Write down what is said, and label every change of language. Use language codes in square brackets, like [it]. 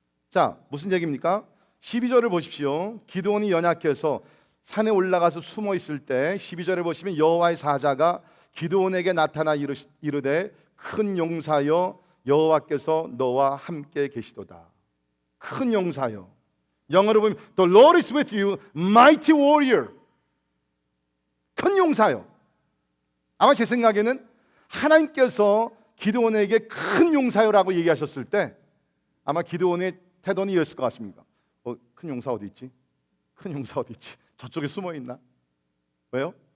[ko] 자, 무슨 얘기입니까? 12절을 보십시오. 기드온이 연약해서 산에 올라가서 숨어 있을 때 12절에 보시면 여호와의 사자가 기드온에게 나타나 이르되 큰 용사여 여호와께서 너와 함께 계시도다. 큰 용사여. 영어로 보면 [en] The Lord is with you, mighty warrior. [ko] 큰 용사여. 아마 제 생각에는 하나님께서 기드온에게 큰 용사여라고 얘기하셨을 때 아마 기드온의 태도는 이랬을 것 같습니다. 큰 용사 어디 있지? 큰 용사 어디 있지? 저쪽에 숨어 있나? 왜요?